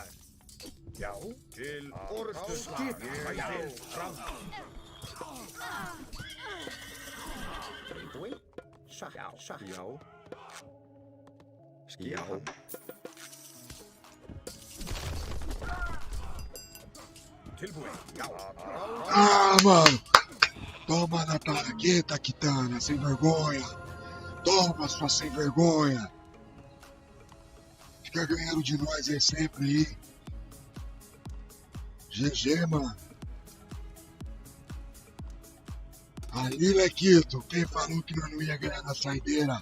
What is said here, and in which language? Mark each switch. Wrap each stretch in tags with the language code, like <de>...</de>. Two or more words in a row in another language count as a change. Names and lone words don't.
<is>Já. Til orustu slag. Sækið fram. Tilbúin. Satt. Já. Skipan. Tilbúin. Já.</is> <pt>Ah, mano! Toma na paraqueta, Kitana, sem vergonha! Toma, sua sem vergonha! Fica ganhando de nós aí sempre aí. GG, mano. Ali, Lequito, quem falou que nós não ia ganhar na saideira?</pt>